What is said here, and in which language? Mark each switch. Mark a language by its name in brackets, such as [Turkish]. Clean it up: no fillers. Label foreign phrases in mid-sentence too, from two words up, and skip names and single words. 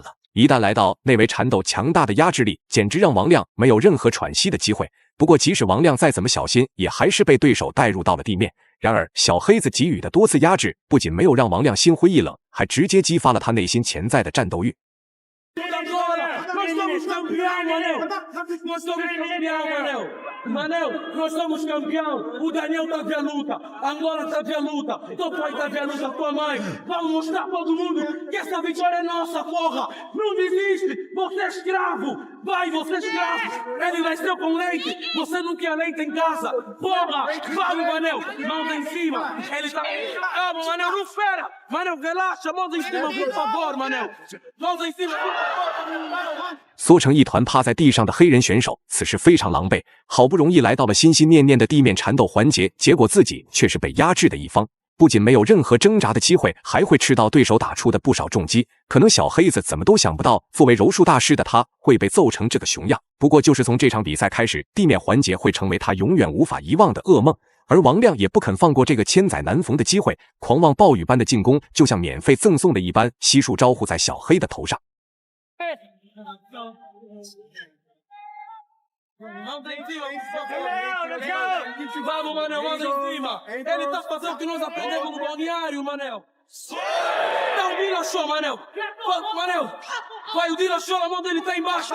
[Chinese] 一旦来到内围缠斗，强大的压制力简直让王亮没有任何喘息的机会。不过即使王亮再怎么小心，也还是被对手带入到了地面。然而小黑子给予的多次压制，不仅没有让王亮心灰意冷，还直接激发了他内心潜在的战斗欲。 [Portuguese] Manel, nós somos campeão. O Daniel tá via luta, Angola tá via luta, teu pai tá via luta, tua mãe. Vamos mostrar pra todo mundo que essa vitória é nossa, porra. Não desiste, você é escravo. Vai, você é escravo. Ele nasceu com leite, você não tinha leite em casa. Porra, vamos, Manel, mãos em cima. Ele tá... Vamos, Manel, não espera. Manel, relaxa, mãos em cima, por favor, Manel. Mãos em cima, por favor. [Chinese] 缩成一团趴在地上的黑人选手此时非常狼狈，好不容易来到了心心念念的地面缠斗环节，结果自己却是被压制的一方，不仅没有任何挣扎的机会，还会吃到对手打出的不少重击。可能小黑子怎么都想不到，作为柔术大师的他会被揍成这个熊样。不过就是从这场比赛开始，地面环节会成为他永远无法遗忘的噩梦。而王亮也不肯放过这个千载难逢的机会，狂妄暴雨般的进攻就像免费赠送的一般，悉数招呼在小黑的头上。 [Portuguese] Mãos em cima, vamos, Manel, mãos em cima. Ele tá fazendo o que nós aprendemos no balneário, Manel. Dá o Dillashaw, Manel. Manel, vai o Dillashaw, a mão dele tá embaixo.